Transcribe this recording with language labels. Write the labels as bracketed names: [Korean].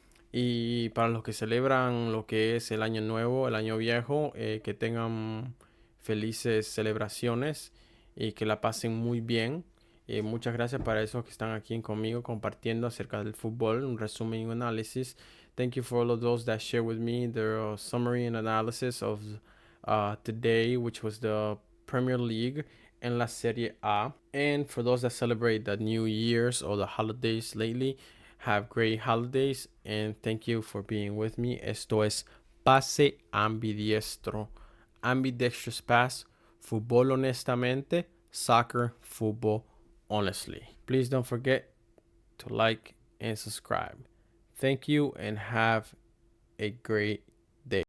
[Spanish] Y para los que celebran lo que es el año nuevo, el año viejo, que tengan felices celebraciones y que la pasen muy bien. Muchas gracias para esos que están aquí conmigo compartiendo acerca del fútbol, un resumen y un análisis. [English] Thank you for all of those that share with me their summary and analysis of today, which was the Premier League and la Serie A. And for those that celebrate the New Year's or the holidays lately, have great holidays and thank you for being with me. [Spanish] Esto es Pase Ambidiestro. [English] Ambidextrous Pass. [Spanish] Fútbol honestamente. [English] Soccer, football honestly. Please don't forget to like and subscribe. Thank you and have a great day.